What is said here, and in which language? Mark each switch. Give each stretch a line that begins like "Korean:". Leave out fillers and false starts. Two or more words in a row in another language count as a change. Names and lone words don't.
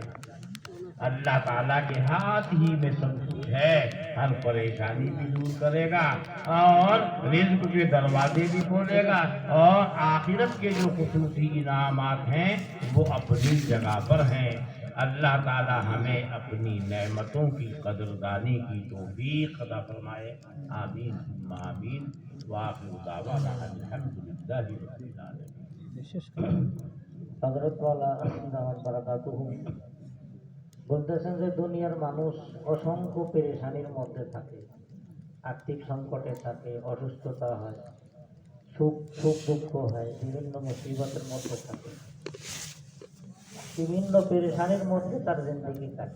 Urdu: اللہ تعالیٰ کے ہاتھ ہی میں سب کچھ ہے، ہر پریشانی بھی دور کرے گا، اور رزق کے دروازے بھی کھولے گا، اور آخرت کے جو خصوصی انعامات ہیں وہ اپنی جگہ پر ہیں۔ اللہ تعالیٰ ہمیں اپنی نعمتوں کی قدردانی کی توفیق عطا فرمائے،
Arabic: آمین ثم آمین، وآخر دعوانا الحمدللہ رب العالمین۔
Bangla: হযরত ওয়ালা
Arabic: دامت بركاته
Bangla: বলতেছেন যে দুনিয়ার মানুষ অসংখ্য পেরেশানির মধ্যে থাকে, আর্থিক সংকটে থাকে, অসুস্থতা হয়, সুখ সুখ দুঃখ হয়, বিভিন্ন মুসিবতের মধ্যে থাকে, বিভিন্ন পেরেশানির মধ্যে তার জিন্দগি কাটে।